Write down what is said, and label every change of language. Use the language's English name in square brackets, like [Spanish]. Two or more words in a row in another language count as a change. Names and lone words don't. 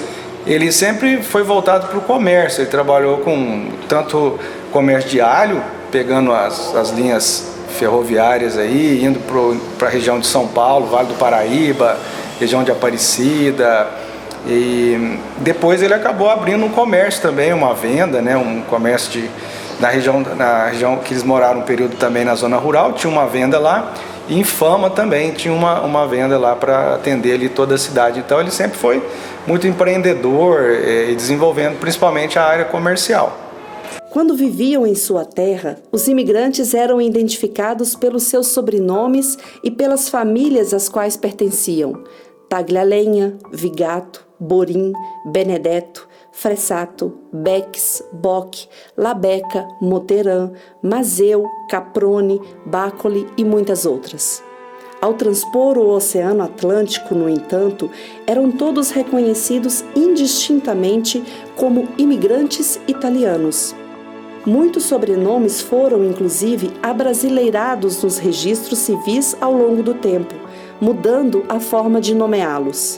[Portuguese] Ele sempre foi voltado para o comércio, ele trabalhou com tanto comércio de alho, pegando as linhas ferroviárias aí, indo para a região de São Paulo, Vale do Paraíba, região de Aparecida, e depois ele acabou abrindo um comércio também, uma venda, né, um comércio na região que eles moraram um período também na zona rural, tinha uma venda lá, e em Fama também tinha uma venda lá para atender ali toda a cidade. Então ele sempre foi muito empreendedor e desenvolvendo principalmente a área comercial. Quando viviam em sua terra, os imigrantes eram identificados pelos seus sobrenomes e pelas famílias às quais pertenciam: Taglialenha, Vigato, Borim, Benedetto, Fressato, Bex, Bock, Labeca, Moteran, Mazeu, Caprone, Bacoli e muitas outras. Ao transpor o Oceano Atlântico, no entanto, eram todos reconhecidos indistintamente como imigrantes italianos. Muitos sobrenomes foram, inclusive, abrasileirados nos registros civis ao longo do tempo, mudando a forma de nomeá-los.